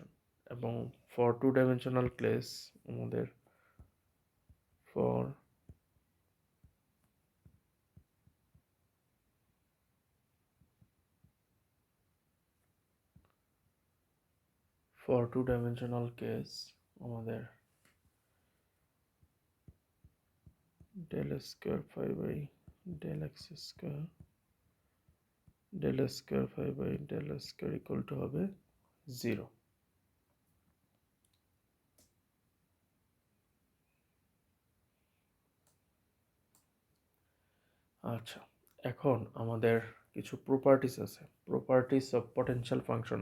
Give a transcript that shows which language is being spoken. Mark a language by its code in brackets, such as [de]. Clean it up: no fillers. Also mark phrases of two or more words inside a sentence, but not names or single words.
[en] এবং for two dimensional case আমাদের for two dimensional case আমাদের del square 5 by del x square del square 5 by del square equal to হবে 0। [bn] আচ্ছা, এখন আমাদের কিছু প্রপার্টিস আছে, [en] properties of potential function.